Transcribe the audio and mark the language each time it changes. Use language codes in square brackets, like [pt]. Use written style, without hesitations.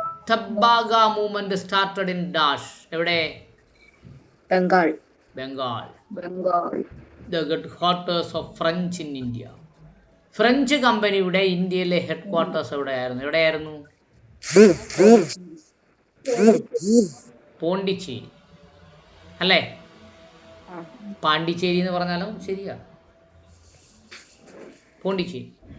[en] Tebhaga movement started in dash. [ml] എവിടെ? Bengal. [en] The headquarters of French in India. [ml] French കമ്പനിയുടെ ഇന്ത്യയിലെ headquarters എവിടെയായിരുന്നു? പോണ്ടിച്ചേരി അല്ലേ? പാണ്ടിച്ചേരി എന്ന് പറഞ്ഞാലും ശരിയാ. പോണ്ടിച്ചേരി.